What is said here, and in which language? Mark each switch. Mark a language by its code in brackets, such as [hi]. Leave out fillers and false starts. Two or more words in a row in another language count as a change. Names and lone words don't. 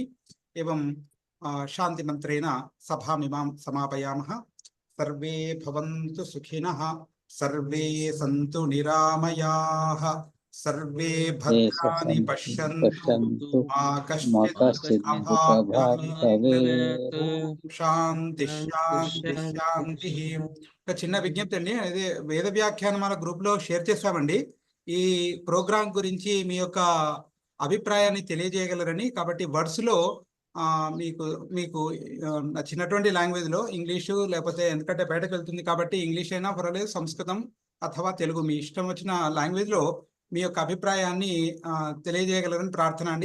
[sa] एवं शान्तिमन्त्रेण सभामिमां समापयामः। सर्वे भवन्तु सुखिनः, सर्वे सन्तु निरामयाः, सर्वे भद्राणि पश्यन्तु, मा कश्चित् अभाग् भवेत्। ఓం శాంతి శాంతి శాంతి. [te] ఒక చిన్న విజ్ఞప్తి అండి, అదే వేద వ్యాఖ్యానమాల గ్రూప్ లో షేర్ చేస్తామండి. ఈ ప్రోగ్రాం గురించి మీ యొక్క అభిప్రాయాన్ని తెలియజేయగలరని. కాబట్టి వర్డ్స్ లో మీకు మీకు నచ్చినటువంటి లాంగ్వేజ్ లో ఇంగ్లీషు, లేకపోతే ఎందుకంటే బయటకు వెళ్తుంది కాబట్టి ఇంగ్లీష్ అయినా పర్వాలేదు, సంస్కృతం అథవా తెలుగు, మీ ఇష్టం వచ్చిన లాంగ్వేజ్ లో మీ యొక్క అభిప్రాయాన్ని తెలియజేయగలరని ప్రార్థన అండి.